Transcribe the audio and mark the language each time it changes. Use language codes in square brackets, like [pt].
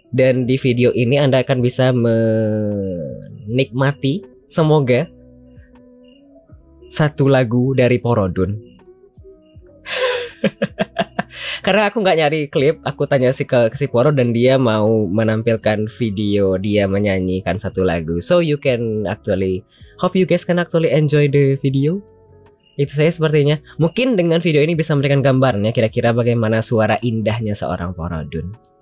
[id] Dan di video ini Anda akan bisa menikmati, semoga, satu lagu dari Porodun. Karena aku nggak nyari klip, aku tanya ke si Poro dan dia mau menampilkan video dia menyanyikan satu lagu. [en] So you can actually, hope you guys can actually enjoy the video. [id] Itu saya sepertinya. Mungkin dengan video ini bisa memberikan gambarnya kira-kira bagaimana suara indahnya seorang Porodun.